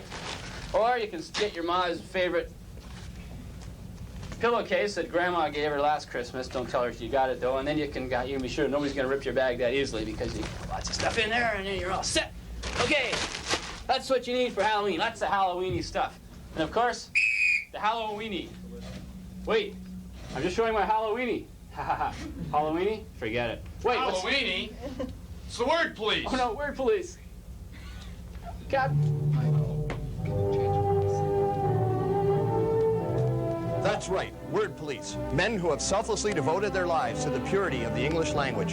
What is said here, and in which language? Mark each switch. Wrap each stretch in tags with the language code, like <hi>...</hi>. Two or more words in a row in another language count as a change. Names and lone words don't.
<en>Or you can get your mom's favorite pillowcase that Grandma gave her last Christmas. Don't tell her you got it, though. And then you can be sure nobody's going to rip your bag that easily because you got lots of stuff in there, and then you're all set. Okay, that's what you need for Halloween. Lots of Halloweeny stuff. And, of course, the Halloweeny. Wait, I'm just showing my Halloweeny. Ha ha ha. Halloweeny? Forget it. Wait, Halloweeny? It's the word police. Oh, no, word police. God. That's right, word police. Men who have selflessly devoted their lives to the purity of the English language.</en>